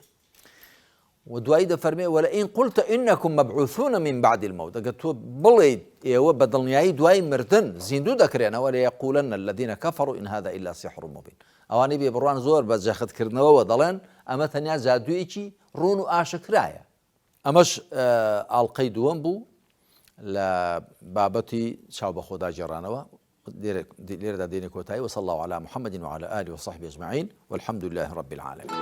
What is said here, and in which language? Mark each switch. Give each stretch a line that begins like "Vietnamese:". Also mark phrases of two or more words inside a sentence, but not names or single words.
Central Kurdish: و دوایی دەفەرمێ
Arabic: وەلئین قولتە ئینەکم مەبعوثونە من بعد المەوت،
Central Kurdish: ئەگەر تۆ بڵێیت ئێوە بە دڵنیایی دوای مردن زیندوو دەکرێنەوە،
Arabic: لەیەقولەنە الەذینە کەفەڕوا ئین هذا ئیلا سیحر مبین.
Central Kurdish: ئەوانەی بێبڕوان زۆر بە جەختکردنەوەوە دەڵێن ئەمە تەنیا جادوویەکی ڕوون و ئاشکرایە. ئەمەش ئاڵلقەی دووەم بوو لە بابەتی چاو بە خۆدا جێڕانەوە. لێرەدا دێنێ کۆتایی.
Arabic: وصلى الله على محمد وعلى آله وصحبه أجمعين والحمد لله رب العالمين.